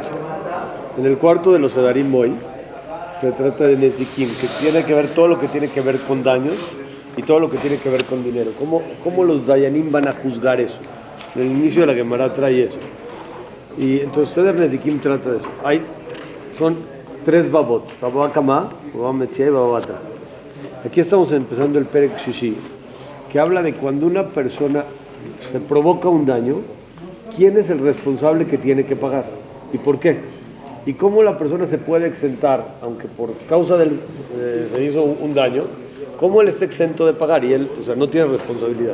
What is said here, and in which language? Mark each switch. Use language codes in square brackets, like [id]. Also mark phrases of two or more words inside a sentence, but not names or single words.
[es] En el cuarto de los Sedarim hoy se trata de Nezikim, que tiene que ver todo lo que tiene que ver con daños y todo lo que tiene que ver con dinero. ¿Cómo los Dayanim van a juzgar eso? En el inicio de la Gemara trae eso. Y entonces Seder Nezikim trata de eso. Son 3 babot, babot Kama, babot Metzia y babot Atra. Aquí estamos empezando el [he] פרק שישי, [es] que habla de cuando una persona se provoca un daño, quién es el responsable que tiene que pagar y por qué. Y cómo la persona se puede exentar, aunque por causa del se hizo un daño, cómo él está exento de pagar y él, no tiene responsabilidad.